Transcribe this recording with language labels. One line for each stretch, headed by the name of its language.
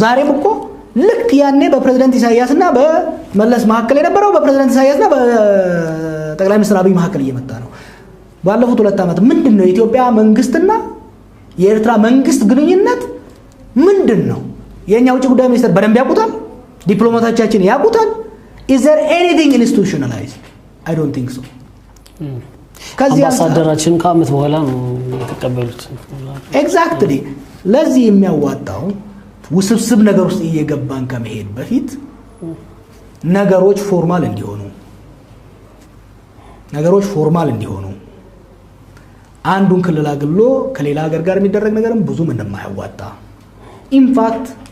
Amharic: ዛሬም እኮ ልክ ያኔ በፕሬዝዳንት ኢሳያስና በመለስ መካከል የነበረው በፕሬዝዳንት ኢሳያስና በጠቅላይ ሚኒስትር አብይ መካከል እየመጣ ነው። ባለፉት 2 ዓመት ምንድነው የኢትዮጵያ መንግስትና የኤርትራ መንግስት ግንኙነት ምንድነው? የኛ ውጭ ጉዳይ ሚኒስትር በደንብ ያውቁታል? ዲፕሎማቶቻችን ያውቁታል?
English: is there anything institutionalized? I don't think so.
Amharic: አምባሳደራችን ከዓመት በኋላ ነው የተቀበሉት። ኤግዛክትሊ። ለዚህ የሚያዋጣው ውስብስብ ነገር ውስጥ እየገባን ከመሄድ በፊት ነገሮች ፎርማል እንዲሆኑ አንዱን ክልል አግሎ ከሌላ ሀገር ጋር የሚደረግ ነገርም ብዙም እንደማያዋጣ ኢንፋክት